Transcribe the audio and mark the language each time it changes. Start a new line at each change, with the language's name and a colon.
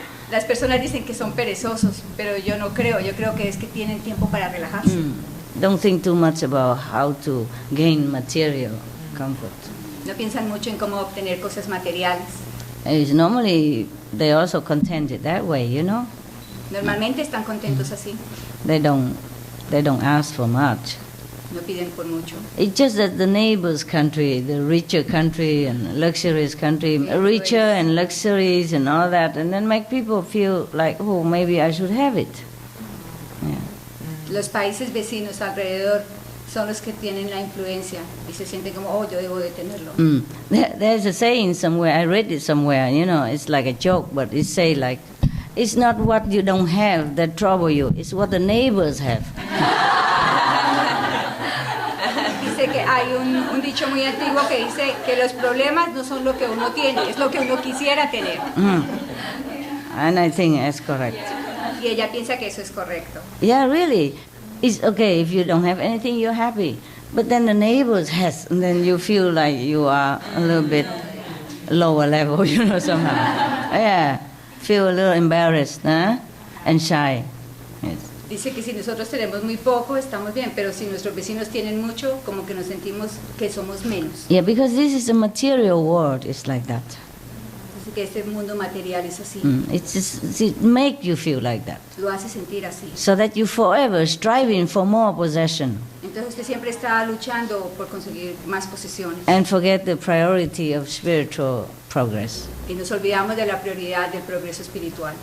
Spanish: Las personas dicen que son perezosos, pero yo no creo. Yo creo que es que tienen tiempo para relajarse.
English: Don't think too much about how to gain material comfort.
Spanish: No piensan mucho en cómo obtener cosas materiales.
English: It's normally they also contented that way, you know.
Spanish: Normalmente están contentos así.
English: They don't ask for much.
Spanish: No piden por mucho.
English: It's just that the neighbor's country, the richer country and luxurious country, richer and luxuries and all that, and then make people feel like, oh, maybe I should have it. Yeah.
Spanish: Los países vecinos alrededor son los que tienen la influencia y se sienten como, oh, yo debo de tenerlo.
English: There's a saying somewhere, I read it somewhere, you know, it's like a joke, but it say like, it's not what you don't have that trouble you, it's what the neighbors have.
Spanish: Dice que hay un dicho muy antiguo que dice que los problemas no son lo que uno tiene, es lo que uno quisiera tener.
English: And I think that's correct.
Spanish: Y ella piensa que eso es correcto.
English: Yeah, really. It's okay if you don't have anything, you're happy. But then the neighbors has, and then you feel like you are a little bit lower level, you know, somehow. Yeah, feel a little embarrassed, and shy. Yes.
Spanish: Dice que si nosotros tenemos muy poco, estamos bien, pero si nuestros vecinos tienen mucho, como que nos sentimos que somos menos.
English: Yeah, because this is a material world, it's like that.
Spanish: Dice que este mundo material es así.
English: It make you feel like that.
Spanish: Lo hace sentir así.
English: So that you forever striving for more possession.
Spanish: Entonces usted siempre está luchando por conseguir más posesiones.
English: And forget the priority of spiritual progress.
Spanish: Y nos olvidamos de la prioridad del progreso espiritual.